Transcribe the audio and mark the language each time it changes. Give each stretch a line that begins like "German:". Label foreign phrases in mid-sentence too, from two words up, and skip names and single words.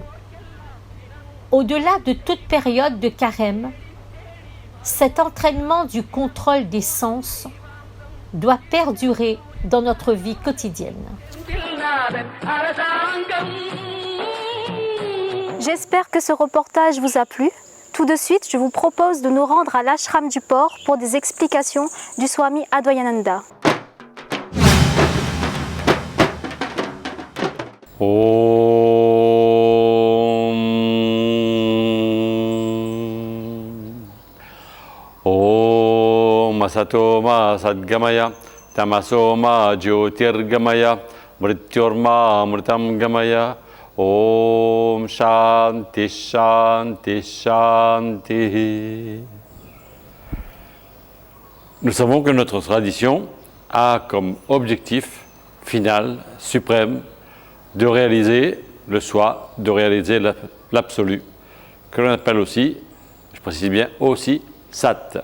French: Au-delà de toute période de carême, cet entraînement du contrôle des sens doit perdurer dans notre vie quotidienne. J'espère que ce reportage vous a plu. Tout de suite, je vous propose de nous rendre à l'ashram du port pour des explications du Swami Advayananda.
Sanskrit: Om Asatoma Sadgamaya Tamasoma Jyotirgamaya Mrityorma Amritam Gamaya Om Shanti Shanti Shanti.
French: Nous savons que notre tradition a comme objectif final, suprême, de réaliser le soi, de réaliser l'absolu, que l'on appelle aussi, je précise bien, aussi Sat.